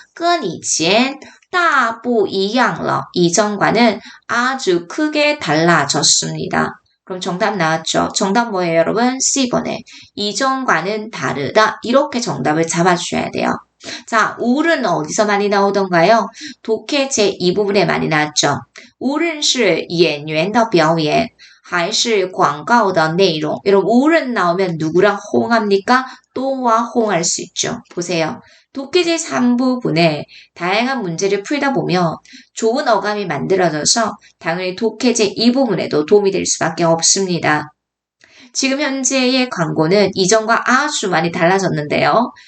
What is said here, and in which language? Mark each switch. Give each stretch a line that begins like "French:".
Chinese: 跟以前大不一样了
Korean: 이전과는 아주 크게 달라졌습니다. 그럼 정답 나왔죠? 정답 뭐예요, 여러분? C번에 이전과는 다르다. 이렇게 정답을 잡아주셔야 돼요. 자, 울은 어디서 많이 나오던가요? 독해 제2부분에 많이 나왔죠.
Chinese: 无论是演员的表演还是广告的内容
Korean: 여러분 울은 나오면 누구랑 호응합니까? 또와 호응할 수 있죠. 보세요. 독해 제3부분에 다양한 문제를 풀다 보면 좋은 어감이 만들어져서 당연히 독해 제2부분에도 도움이 될 수밖에 없습니다. 지금 현재의 광고는 이전과 아주 많이 달라졌는데요.